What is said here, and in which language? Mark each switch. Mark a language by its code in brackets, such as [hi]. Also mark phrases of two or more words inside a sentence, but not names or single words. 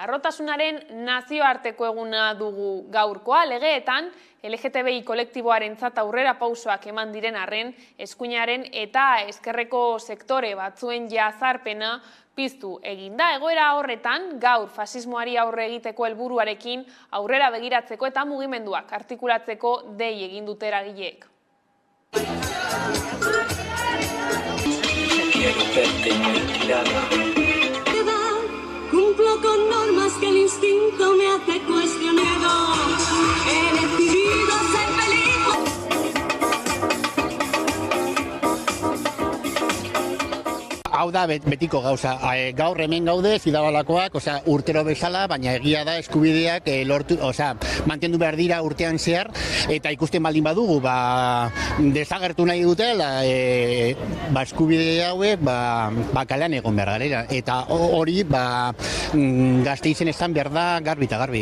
[eu] Arrotasunaren nazioarteko eguna dugu gaurkoa, legeetan LGTBI kolektiboarentzat aurrera pausoak eman diren arren, eskuinaren eta ezkerreko sektore batzuen jazarpena piztu eginda. Egoera horretan, gaur fasismoari aurre egiteko helburuarekin aurrera begiratzeko eta mugimenduak artikulatzeko dei egin dute eragileek. [es] Quiero verte muy tirada. Cumplo con normas que el instinto me hace cuestionar. He decidido ser feliz. [eu] Hau da betiko gauza, gaur hemen gaude zidabalakoak, urtero bezala, baina egia da eskubideak mantendu behar dira urtean zehar, eta ikusten baldin badugu, desagertu nahi dutela, eskubide hauek kalean egon behar garela, eta hori Gasteizen estan behar da garbi eta garbi.